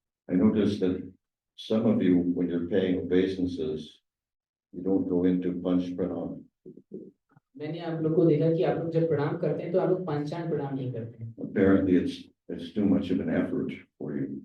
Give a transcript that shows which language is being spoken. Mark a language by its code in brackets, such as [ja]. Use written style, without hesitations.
[en] I noticed that some of you, when you're paying obeisances, you don't go into Panch Pranam. [hi] मैंने आप लोग को देखा कि आप लोग जब प्रणाम करते हैं तो आप लोग पंचांग प्रणाम नहीं करते हैं। [en] Apparently, it's too much of an effort for you.